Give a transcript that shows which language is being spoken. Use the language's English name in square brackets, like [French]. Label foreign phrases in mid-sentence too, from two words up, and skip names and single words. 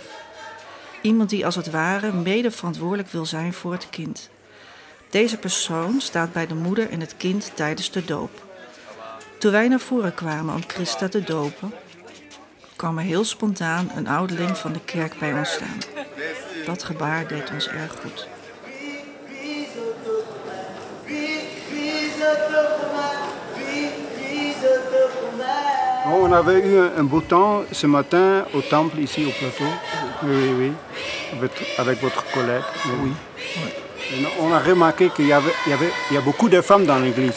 [Dutch] Iemand die als het ware mede verantwoordelijk wil zijn voor het kind. Deze persoon staat bij de moeder en het kind tijdens de doop. Toen wij naar voren kwamen om Christa te dopen, kwam er heel spontaan een ouderling van de kerk bij ons staan. Dat gebaar deed ons erg goed. [French] On avait eu un beau temps ce matin au temple ici au plateau. Oui. Avec votre collègue. Oui. On a remarqué qu'il y a beaucoup de femmes dans l'église.